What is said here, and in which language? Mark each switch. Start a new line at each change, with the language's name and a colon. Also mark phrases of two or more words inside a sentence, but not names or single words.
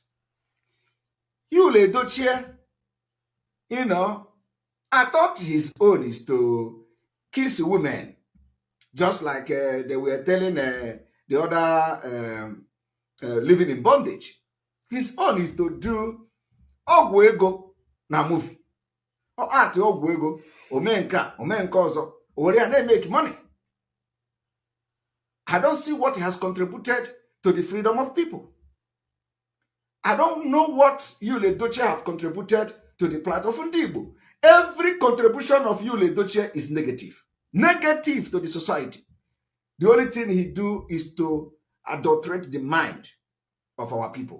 English: Yul Edochie, I thought his own is to kiss women, just like they were telling the other living in bondage. His own is to do
Igbo: ọgwụ ego na
English: movie. Or art
Igbo: ọgwụ ego, omenka ọzọ, owere ya na-
English: make money. I don't see what he has contributed to the freedom of people. I don't know what Yul Edochie have contributed to the plight of Ndigbo. Every contribution of Yul Edochie is negative. Negative to the society. The only thing he do is to adulterate the mind of our people.